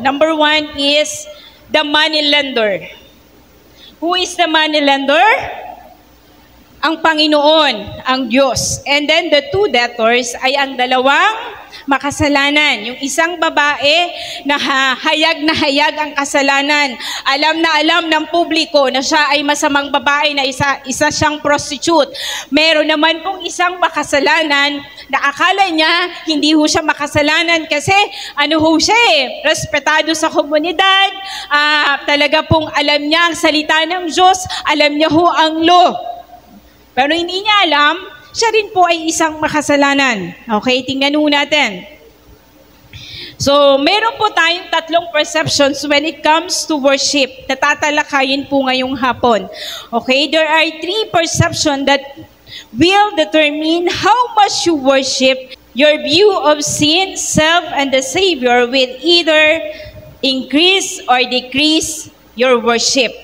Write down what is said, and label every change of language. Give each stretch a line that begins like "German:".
English: Number one is the moneylender. Who is the moneylender?
Filipino: Ang Panginoon, ang Diyos.
English: And then the two debtors
Filipino: ay ang dalawang makasalanan. Yung isang babae na hayag ang kasalanan. Alam na alam ng publiko na siya ay masamang babae, na isa siyang prostitute. Meron naman pong isang makasalanan na akala niya hindi ho siya makasalanan kasi ano ho siya respetado sa komunidad, talaga pong alam niya ang salita ng Diyos, alam niya ho ang law. Pero hindi niya alam, siya rin po ay isang makasalanan. Okay, tingnan ho natin. So, meron po tayong tatlong perceptions when it comes to worship. Natatalakayin po ngayong hapon.
English: Okay, there are three perceptions that will determine how much you worship. Your view of sin, self, and the Savior will either increase or decrease your worship.